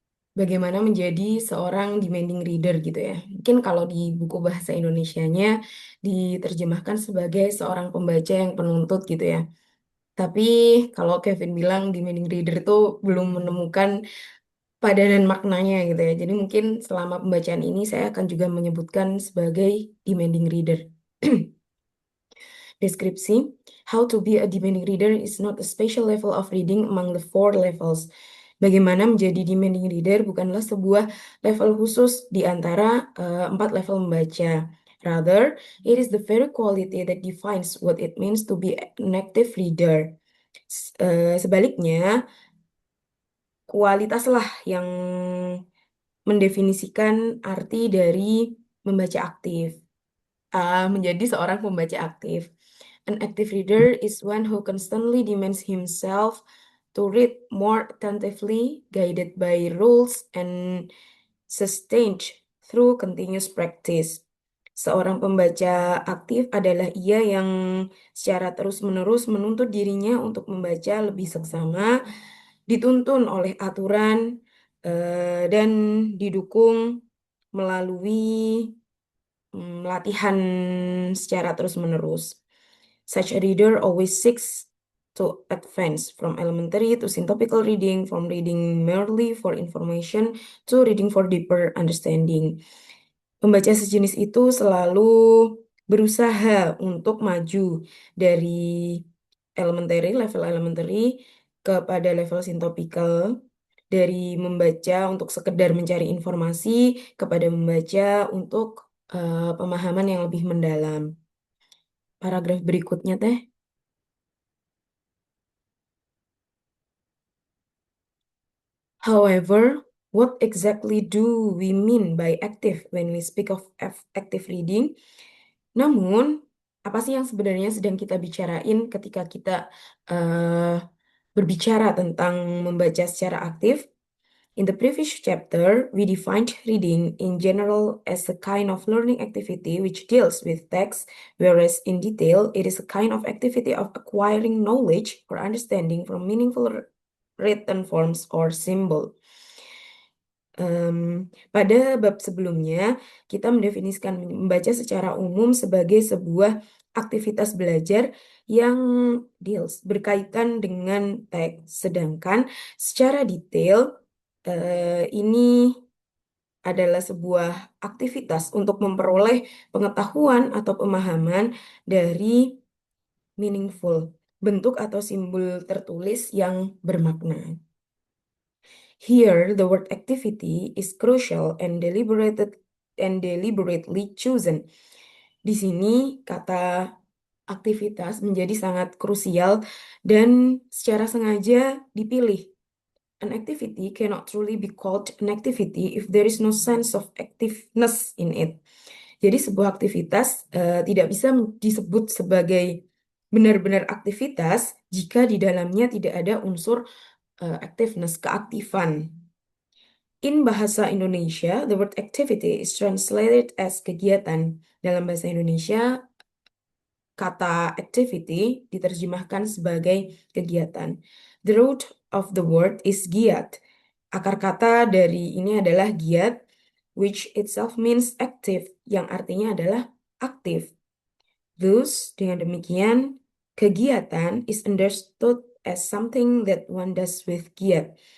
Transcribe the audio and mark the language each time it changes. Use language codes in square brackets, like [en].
[id] Bagaimana menjadi seorang demanding reader gitu ya. Mungkin kalau di buku bahasa Indonesianya diterjemahkan sebagai seorang pembaca yang penuntut gitu ya. Tapi kalau Kevin bilang demanding reader itu belum menemukan padanan maknanya gitu ya. Jadi mungkin selama pembacaan ini saya akan juga menyebutkan sebagai demanding reader. [en] Deskripsi, how to be a demanding reader is not a special level of reading among the four levels. [id] Bagaimana menjadi demanding reader bukanlah sebuah level khusus di antara empat level membaca. [en] Rather, it is the very quality that defines what it means to be an active reader. [id] Sebaliknya, kualitaslah yang mendefinisikan arti dari membaca aktif. Menjadi seorang pembaca aktif. [en] An active reader is one who constantly demands himself to read more attentively, guided by rules and sustained through continuous practice. [id] Seorang pembaca aktif adalah ia yang secara terus-menerus menuntut dirinya untuk membaca lebih seksama, dituntun oleh aturan, dan didukung melalui latihan secara terus-menerus. [en] Such a reader always seeks to advance, from elementary to syntopical reading, from reading merely for information to reading for deeper understanding. [id] Pembaca sejenis itu selalu berusaha untuk maju dari level elementary kepada level sintopikal, dari membaca untuk sekedar mencari informasi kepada membaca untuk pemahaman yang lebih mendalam. Paragraf berikutnya teh. [en] However, what exactly do we mean by active when we speak of active reading? [id] Namun, apa sih yang sebenarnya sedang kita bicarain ketika kita berbicara tentang membaca secara aktif? [en] In the previous chapter, we defined reading in general as a kind of learning activity which deals with text, whereas in detail, it is a kind of activity of acquiring knowledge or understanding from meaningful written forms or symbol. [id] Pada bab sebelumnya, kita mendefinisikan membaca secara umum sebagai sebuah aktivitas belajar yang berkaitan dengan teks, sedangkan secara detail ini adalah sebuah aktivitas untuk memperoleh pengetahuan atau pemahaman dari meaningful, bentuk atau simbol tertulis yang bermakna. [en] Here, the word activity is crucial and deliberately chosen. [id] Di sini, kata aktivitas menjadi sangat krusial dan secara sengaja dipilih. [en] An activity cannot truly be called an activity if there is no sense of activeness in it. [id] Jadi sebuah aktivitas tidak bisa disebut sebagai benar-benar aktivitas jika di dalamnya tidak ada unsur activeness, keaktifan. [en] In bahasa Indonesia, the word activity is translated as kegiatan. [id] Dalam bahasa Indonesia, kata activity diterjemahkan sebagai kegiatan. [en] The root of the word is giat. [id] Akar kata dari ini adalah giat, [en] which itself means active, [id] yang artinya adalah aktif. [en] Thus, [id] dengan demikian, [en] kegiatan is understood as something that one does with giat.